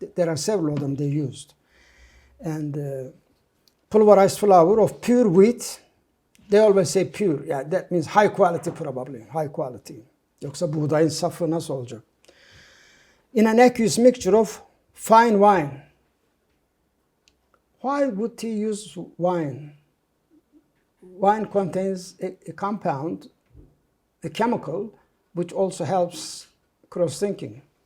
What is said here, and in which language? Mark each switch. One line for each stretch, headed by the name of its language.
English: There are several of them they used. And pulverized flour of pure wheat, they always say pure. Yeah, that means high quality probably, high quality.
Turkish: Yoksa buğdayın safı nasıl olacak?
English: In an aqueous mixture of fine wine. Why would he use wine? Wine contains a compound, a chemical, which also helps cross-linking.